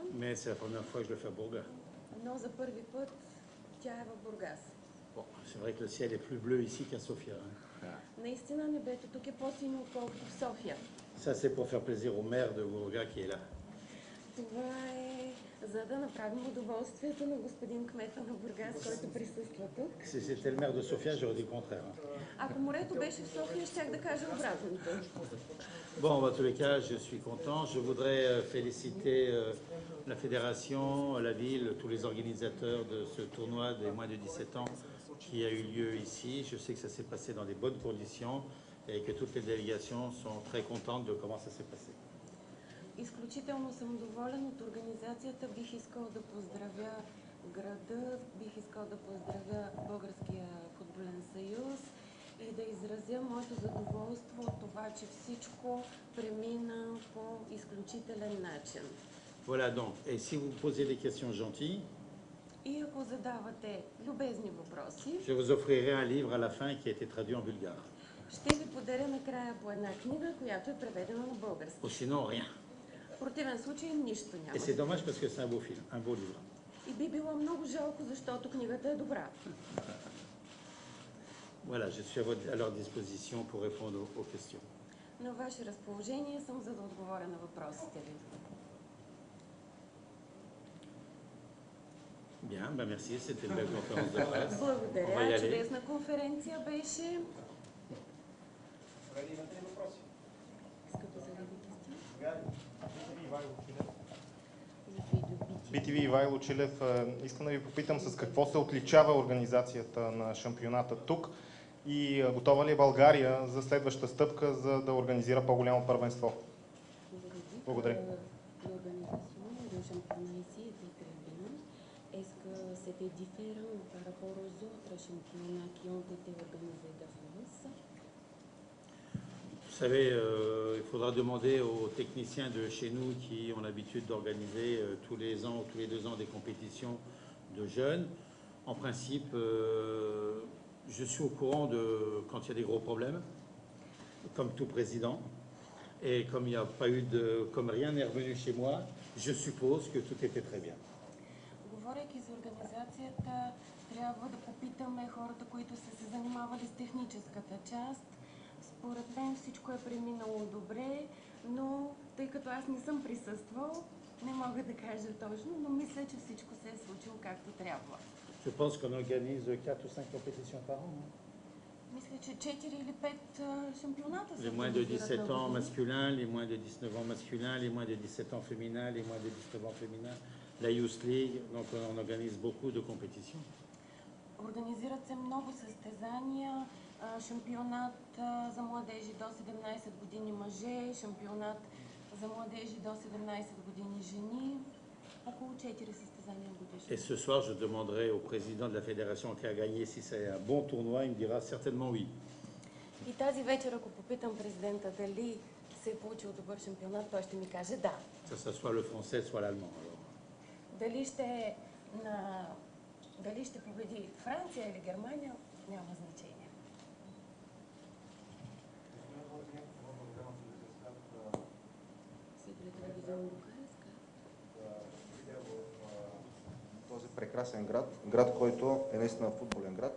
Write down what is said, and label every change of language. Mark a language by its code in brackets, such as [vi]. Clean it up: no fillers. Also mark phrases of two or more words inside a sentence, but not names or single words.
[fr] Mais c'est la première fois que je le fais à Bourgas. [bg] Но за първи път тя е в Бургас. [fr] Bon, c'est vrai que le ciel est plus bleu ici qu'à Sofia. [bg] Наистина небето тук е по-синьо, отколкото в София. [fr] Ça, c'est pour faire plaisir au maire de Bourgas qui est là. [bg] Това е за да направим удоволствието на господин кмета на Бургас, който присъства тук. [fr] Si c'était le maire de Sofia, j'aurais dit le contraire. [bg] Ако морето беше в София, щях да кажа обратното. [fr] Bon, en tous les cas, je suis content. Je voudrais féliciter la fédération, la ville, tous les organisateurs de ce tournoi des moins de 17 ans qui a eu lieu ici. Je sais que ça s'est passé dans des bonnes conditions et que toutes les délégations sont très contentes de comment ça s'est passé. [bg] Изключително съм доволен от организацията. Бих искал да поздравя града, бих искал да поздравя Българския футболен съюз и да изразя моето задоволство от това, че всичко премина по изключителен начин. [fr] Voilà donc, et si vous posez des questions gentilles, [bg] И ако задавате любезни въпроси, [fr] je vous offrirai un livre à la fin qui a été traduit en bulgare. [bg] ще ви подаря накрая по една книга, която е преведена на български. [fr] Ou sinon, rien. [bg] В противен случай нищо [fr] Et [bg] няма. [fr] c'est dommage parce que c'est un beau film, un beau livre. [bg] И би било много жалко, защото книгата е добра. [fr] Voilà, je suis à leur disposition pour répondre aux questions. [bg] На ваше разположение съм, за да отговоря на въпросите ви. [fr] Bien, ben merci, c'était une belle conférence de presse. On va y [bg] Благодаря, [fr] aller. [bg] чудесна конференция беше. BTV Ивайло Чилев, искам да ви попитам с какво се отличава организацията на шампионата тук и готова ли е България за следваща стъпка, за да организира по-голямо първенство? Благодаря. [fr] Vous savez, il faudra demander aux techniciens de chez nous qui ont l'habitude d'organiser tous les ans ou tous les 2 ans des compétitions de jeunes. En principe, je suis au courant de quand il y a des gros problèmes, comme tout président. Et comme il n'y a pas eu de, comme rien n'est revenu chez moi, je suppose que tout était très bien. [bg] Говорейки за организацията, трябва да попитаме хората, които са се занимавали с техническата част. Според мен всичко е преминало добре, но тъй като аз не съм присъствал, не мога да кажа точно, но мисля, че всичко се е случило както трябва. [fr] Je pense qu'on organise 4 ou 5 compétitions par an. [bg] Мисля, че 4 или 5 шампионата се [fr] Les moins de [bg] организират [fr] 17 [bg] на [fr] ans [bg] година. [fr] masculins, les moins de 19 ans masculins, les moins de 17 ans féminins, les moins de 19 ans féminins, la Youth League, donc on organise beaucoup de compétitions. [bg] Организират се много състезания, шампионат за младежи до 17 години мъже, шампионат за младежи до 17 години жени, около 4 състезания годишно. [fr] Et ce soir, je demanderai au président de la fédération qui a gagné si c'est un bon tournoi, il me dira certainement oui. [bg] И тази вечер, ако попитам президента дали се е получил добър шампионат, той ще ми каже да. [fr] Ça soit le français, soit l'allemand. Alors. [bg] Дали ще победи Франция или Германия, няма значение. Този прекрасен град, който е наистина футболен град.